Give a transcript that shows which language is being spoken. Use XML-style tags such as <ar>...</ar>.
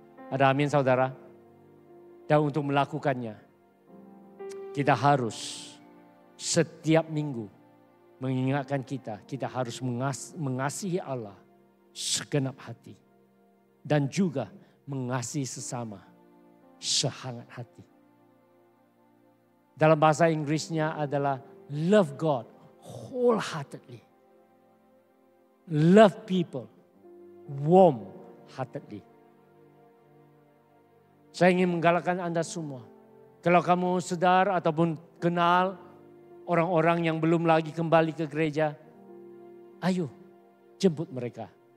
<ms>Ada amin saudara? Dan untuk melakukannya, kita harus setiap minggu mengingatkan kita harus mengasihi Allah segenap hati. Dan juga mengasihi sesama sehangat hati. Dalam bahasa Inggrisnya adalah</ms> <en>love God wholeheartedly. Love people warm-heartedly.</en> <ms>Saya ingin menggalakkan Anda semua. Kalau kamu sedar ataupun kenal orang-orang yang belum lagi kembali ke gereja, ayo jemput mereka.</ms>